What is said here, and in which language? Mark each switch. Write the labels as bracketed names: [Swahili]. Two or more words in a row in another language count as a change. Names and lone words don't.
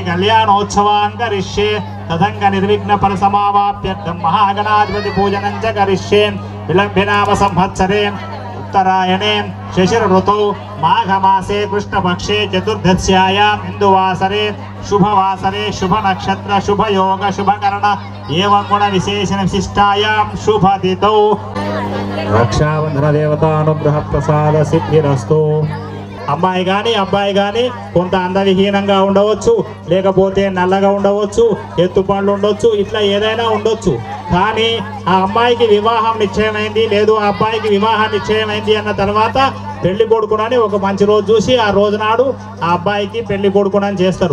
[Sanskrit] कल्याणोत्सवांग करिष्ये तदंग निर्विघ्न फलसमावाप्यर्थम महागणाधिपति पूजनं च करिष्ये विलंबिनाम संवत्सरे उत्तरायणे शिशिर ऋतौ माघ मासे कृष्णपक्षे चतुर्दश्यायां हिंदुवासरे शुभवासरे शुभ नक्षत्र शुभ योग शुभ कर्ण एवं गुण विशेषण विशिष्टायां शुभ तिथौ रक्षाबंधन देवतानुग्रह प्रसाद सिद्धिरस्तु। [Telugu] అమ్మాయి కానీ కొంత అందవిహీనంగా ఉండవచ్చు, లేకపోతే నల్లగా ఉండవచ్చు, ఎత్తుపండ్లు ఉండొచ్చు, ఇట్లా ఏదైనా ఉండొచ్చు. కానీ ఆ అమ్మాయికి వివాహం నిశ్చయమైంది, లేదు ఆ అబ్బాయికి వివాహం నిశ్చయమైంది అన్న తర్వాత పెళ్లి కొడుకునని ఒక మంచి రోజు చూసి ఆ రోజు నాడు ఆ అబ్బాయికి పెళ్లి కొడుకునని చేస్తారు.